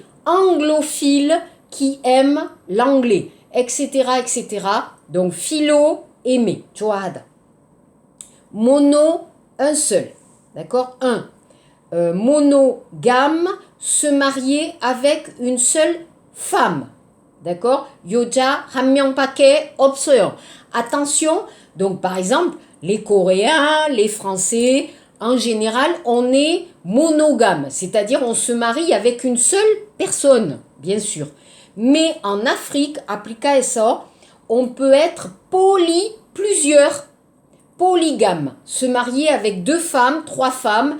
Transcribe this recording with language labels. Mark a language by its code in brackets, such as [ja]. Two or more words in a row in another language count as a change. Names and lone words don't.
[fr] Anglophile, qui aime l'anglais, etc., etc. Donc, philo, aimer, 좋아하다. Mono, un seul, d'accord? Un. Monogame, se marier avec une seule femme, d'accord? [ko] 여자 한 명밖에 없어요. [fr] Attention, donc par exemple, les Coréens, les Français, en général, on est monogame, c'est-à-dire on se marie avec une seule personne, bien sûr. Mais en Afrique, appliqué ça, on peut être plusieurs, polygame, se marier avec 2 femmes, 3 femmes.